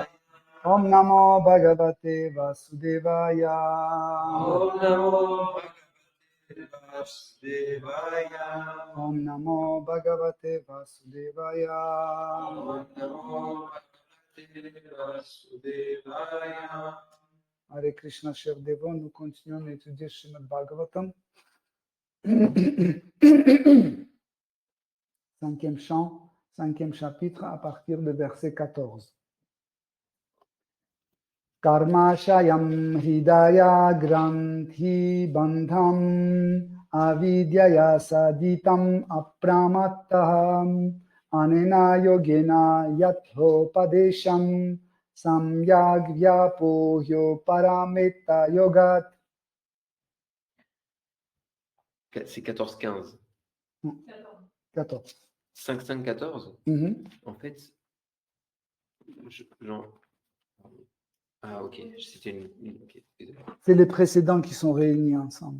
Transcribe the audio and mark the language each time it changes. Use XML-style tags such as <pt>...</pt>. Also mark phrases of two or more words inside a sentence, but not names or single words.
<sa>Om Namo Bhagavate Vasudevaya. Om Namo Bhagavate Vasudevaya. Om Namo Bhagavate Vasudevaya. Om Namo Bhagavate Vasudevaya.</sa> <fr>Hare Krishna, chers dévots, nous continuons d'étudier Srimad Bhagavatam. Cinquième chant, cinquième chapitre, à partir du verset 14.</fr> <sa>Karmashayam hidaya granthi bandham avidyaya saditam apramattaham anena yogena yathopadesham samyak vyapohyo parametta yogat.</sa> <fr>C'est 14-15. 14. 5-5-14. Mhm. En fait, genre... Ah, ok. C'était ok, désolé. C'est les précédents qui sont réunis ensemble.</fr>